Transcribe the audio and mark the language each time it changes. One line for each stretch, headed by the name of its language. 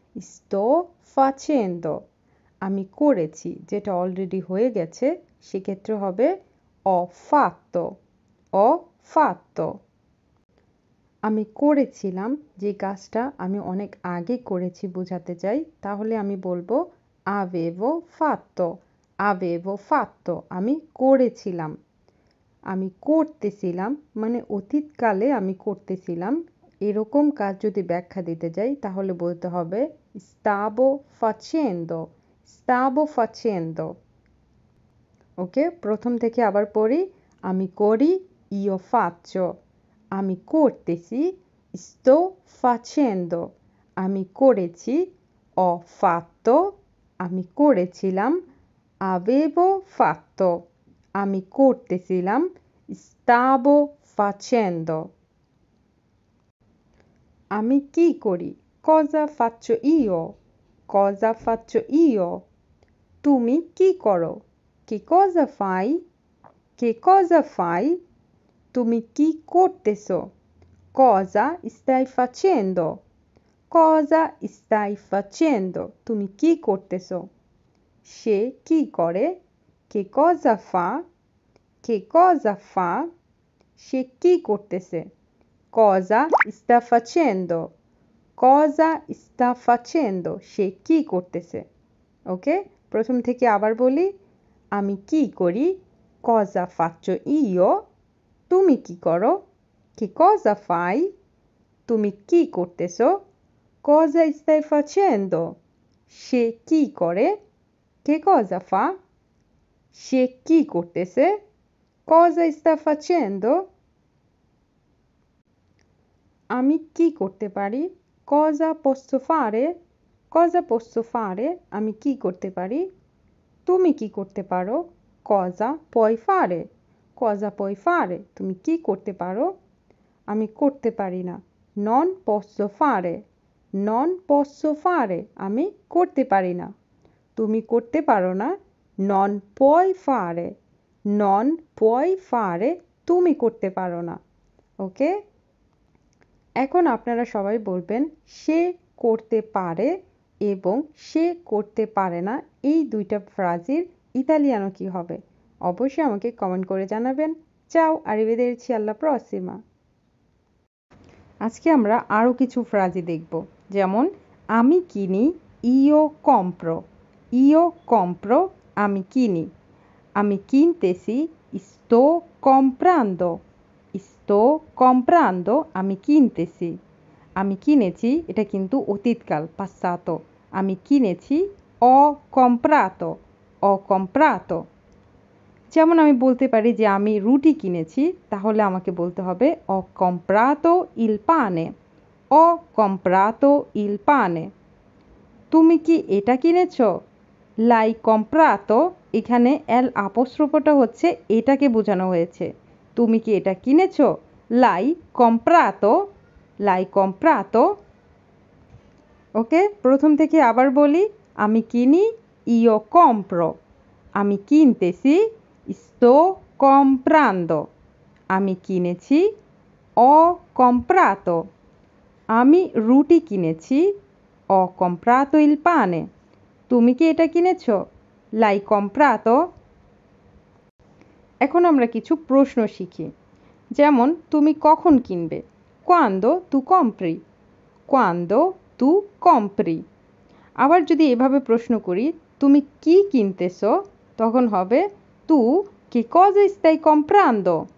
Italian: sto facendo।
Bangla: আমি করেছি যেটা অলরেডি হয়ে গেছে সেক্ষেত্রে হবে
Italian: ho fatto। ho fatto।
Bangla: আমি করেছিলাম যে কাজটা আমি অনেক আগে করেছি বোঝাতে চাই তাহলে আমি বলবো
Italian: avevo fatto। avevo fatto
Bangla: আমি করেছিলাম। আমি করতেছিলাম মানে অতীতকালে আমি করতেছিলাম এরকম কাজ যদি ব্যাখ্যা দিতে যাই তাহলে বলতে হবে
Italian: stavo facendo। stavo facendo।
Bangla: ওকে প্রথম থেকে আবার পড়ি আমি করি
Italian: io faccio।
Bangla: আমি করতেছি
Italian: sto facendo।
Bangla: আমি করেছি
Italian: ho fatto।
Bangla: আমি করেছিলাম
Italian: avevo fatto।
Bangla: আমি করতেছিলাম
Italian: stavo facendo।
Bangla: আমি কি করি
Italian: cosa faccio io। cosa faccio io।
Bangla: তুমি কি করো
Italian: che cosa fai। che cosa fai।
Bangla: তুমি কি করতেছো
Italian: cosa stai facendo। cosa stai facendo।
Bangla: তুমি কি করতেছো সে কি করে
Italian: che cosa fa। che cosa fa।
Bangla: সে কি করতেছে
Italian: cosa sta facendo। cosa sta facendo
Bangla: সে কি করতেছে ওকে প্রথম থেকে আবার বলি আমি কি করি
Italian: cosa faccio io।
Bangla: তুমি কি করো
Italian: che cosa fai।
Bangla: তুমি কি করতেছো
Italian: cosa stai facendo।
Bangla: সে কি করে
Italian: che cosa fa।
Bangla: সে কি করতেছে
Italian: cosa sta facendo।
Bangla: আমি কি করতে পারি
Italian: cosa posso fare। cosa posso fare
Bangla: আমি কি করতে পারি তুমি কি করতে পারো
Italian: cosa puoi fare। cosa puoi fare
Bangla: তুমি কি করতে পারো আমি করতে পারি না
Italian: non posso fare। non posso fare
Bangla: আমি করতে পারি না তুমি করতে পারো না
Italian: non puoi fare। non puoi fare
Bangla: তুমি করতে পারো না ওকে এখন আপনারা সবাই বলবেন সে করতে পারে এবং সে করতে পারে না এই দুইটা ফ্রাজের ইতালিয়ানো কি হবে অবশ্যই আমাকে কমেন্ট করে জানাবেন চাও
Italian: arrivederci alla prossima।
Bangla: আজকে আমরা আরও কিছু ফ্রাজি দেখব যেমন আমি কিনি
Italian: io compro। io compro
Bangla: আমি কিনি আমি কিনতেছি
Italian: sto comprando। sto comprando
Bangla: আমি কিনতেছি আমি কিনেছি এটা কিন্তু অতীতকাল passato। আমি কিনেছি
Italian: ho comprato। ho comprato।
Bangla: যেমন আমি বলতে পারি যে আমি রুটি কিনেছি তাহলে আমাকে বলতে হবে
Italian: ho comprato il pane। ho comprato il pane।
Bangla: তুমি কি এটা কিনেছো
Italian: l'hai comprato।
Bangla: এখানে l apostropheটা হচ্ছে এটাকে বোঝানো হয়েছে তুমি কি এটা কিনেছো
Italian: l'hai comprato। l'hai comprato।
Bangla: ওকে প্রথম থেকে আবার বলি আমি কিনি
Italian: io compro।
Bangla: আমি কিনতেছি
Italian: sto comprando।
Bangla: আমি কিনেছি
Italian: ho comprato।
Bangla: আমি রুটি কিনেছি
Italian: ho comprato il pane।
Bangla: তুমি কি এটা কিনেছো
Italian: l'hai comprato।
Bangla: এখন আমরা কিছু প্রশ্ন শিখি যেমন তুমি কখন কিনবে
Italian: quando tu compri। quando tu compri।
Bangla: আবার যদি এভাবে প্রশ্ন করি তুমি কি কিনতেছো তখন হবে
Italian: tu che cosa stai comprando।